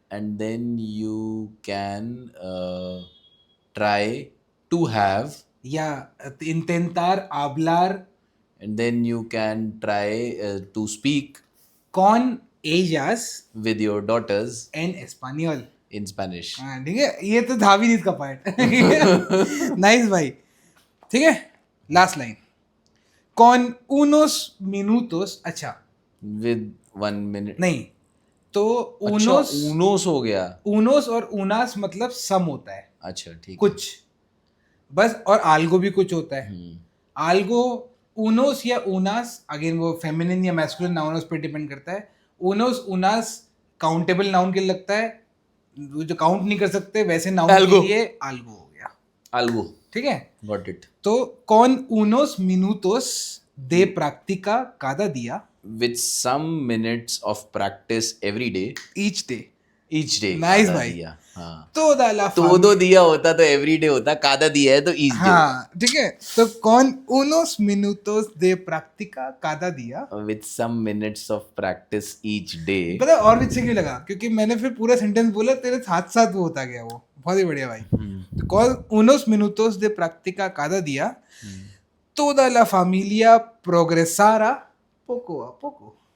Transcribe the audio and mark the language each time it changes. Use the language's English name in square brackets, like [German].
[English] and then you can try to have, [Hindi] या [Spanish] intentar hablar [English] and then you can try to speak [Spanish] con ellas [English] with your daughters [Spanish] en español. [English] in Spanish. [Hindi] हाँ, ठीक है, ये तो था भी नहीं इसका पार्ट. नाइस भाई. ठीक है, last line. [Spanish] con unos minutos. [Hindi] अच्छा [English] With 1 minute. [Hindi] नहीं, तो अच्छा, [Spanish] unos [Hindi] unos हो गया. unos और unas मतलब सम होता है. अच्छा, ठीक है. कुछ बस. और algo भी कुछ होता है. algo unos या unas, अगेन वो फेमिनिन या मैस्कुलिन नाउन पे डिपेंड करता है. unos unas काउंटेबल नाउन के लिए लगता है, जो काउंट नहीं कर सकते वैसे नाउन के लिए algo हो गया. [Spanish] Algo. [Hindi] ठीक है, [English] Got it. [Hindi] तो [Spanish] con unos minutos de práctica cada día. [English] With some minutes of practice every day. Each day. Each day. Nice [Spanish] cada [Hindi] भाई. [Spanish] día. [Hindi] हाँ. [Spanish] toda la [Hindi] todo दिया होता तो every day होता, cada दिया है तो each day. हाँ, ठीक है. तो [Spanish] con unos minutos de práctica cada día. [English] With some minutes of practice each day. [Hindi] पता और भी अच्छे क्यों लगा? क्योंकि मैंने फिर पूरा सेंटेंस बोला, तेरे साथ साथ वो होता गया. वो बहुत ही बढ़िया भाई. तो [Spanish] con unos minutos de práctica cada día, toda la familia progresará poco a poco.